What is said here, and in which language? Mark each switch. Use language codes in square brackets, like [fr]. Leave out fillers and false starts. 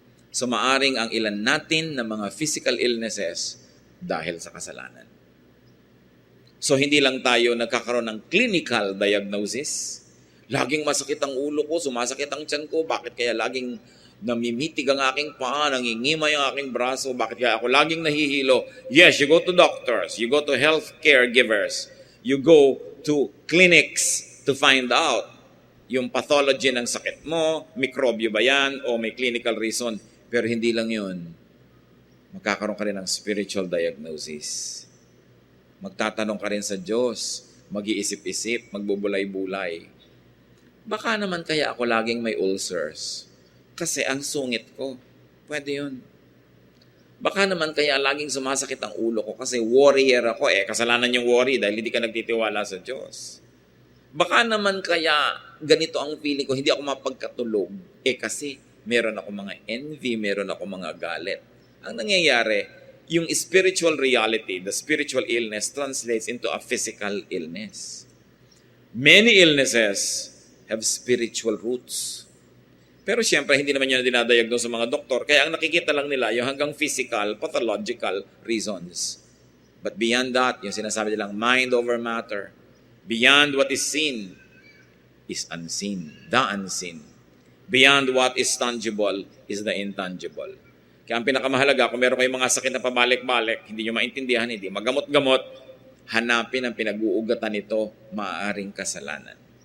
[tl] So maaring ang ilan natin na mga physical illnesses dahil sa kasalanan. So hindi lang tayo nagkakaroon ng clinical diagnosis. Laging masakit ang ulo ko, sumasakit ang tiyan ko, bakit kaya laging namimitig ang aking paa, nangingimay ang aking braso, bakit kaya ako laging nahihilo? [en] Yes, you go to doctors, you go to health caregivers, you go to clinics to find out [tl] yung pathology ng sakit mo, mikrobyo ba yan, o may clinical reason. Pero hindi lang yun. Magkakaroon ka rin ng spiritual diagnosis. Magtatanong ka rin sa Diyos, mag-iisip-isip, magbubulay-bulay. Baka naman kaya ako laging may ulcers. Kasi ang sungit ko. Pwede yun. Baka naman kaya laging sumasakit ang ulo ko kasi warrior ako eh. Kasalanan yung worry dahil hindi ka nagtitiwala sa Diyos. Baka naman kaya ganito ang feeling ko, hindi ako mapagkatulog. Kasi meron ako mga envy, meron ako mga galit. Ang nangyayari, yung [en] spiritual reality, the spiritual illness translates into a physical illness. Many illnesses have spiritual roots. [tl] Pero siyempre, hindi naman yun dinadiagnose sa mga doktor. Kaya ang nakikita lang nila yung hanggang physical, pathological reasons. [en] But beyond that, [tl] yung sinasabi nilang [en] mind over matter, beyond what is seen is unseen, the unseen. Beyond what is tangible is the intangible. [tl] Kaya ang pinakamahalaga, kung meron kayong mga sakit na pabalik-balik, hindi nyo maintindihan, hindi magamot-gamot, hanapin ang pinag-uugatan nito, maaaring kasalanan.